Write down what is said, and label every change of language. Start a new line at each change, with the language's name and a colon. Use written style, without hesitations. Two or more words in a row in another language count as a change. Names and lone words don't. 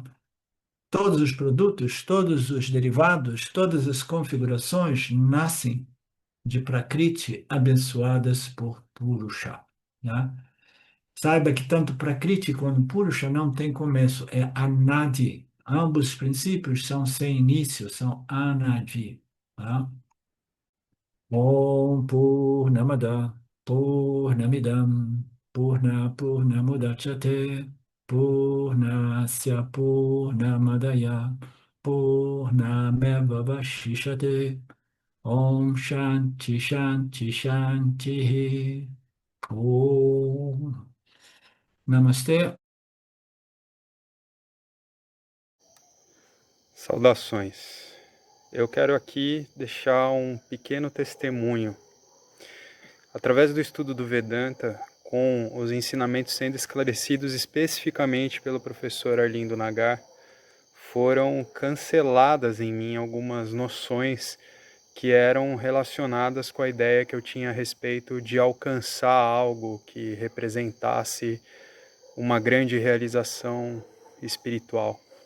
Portuguese: Todos os produtos, todos os derivados, todas as configurações nascem de Prakriti abençoadas por Purusha. Né? Saiba que tanto Prakriti quanto Purusha não tem começo, é Anadi. Ambos os princípios são sem início, são Anadi. Tá?
Sanskrit: Om Purnamada Purnamidam Purnamudachyate Purnasya Purnamadaya Purnameva Vashishate Om Shanti Shanti Shanti Om Namastê.
Portuguese: Saudações. Eu quero aqui deixar um pequeno testemunho. Através do estudo do Vedanta, com os ensinamentos sendo esclarecidos especificamente pelo professor Arlindo Nagar, foram canceladas em mim algumas noções que eram relacionadas com a ideia que eu tinha a respeito de alcançar algo que representasse uma grande realização espiritual.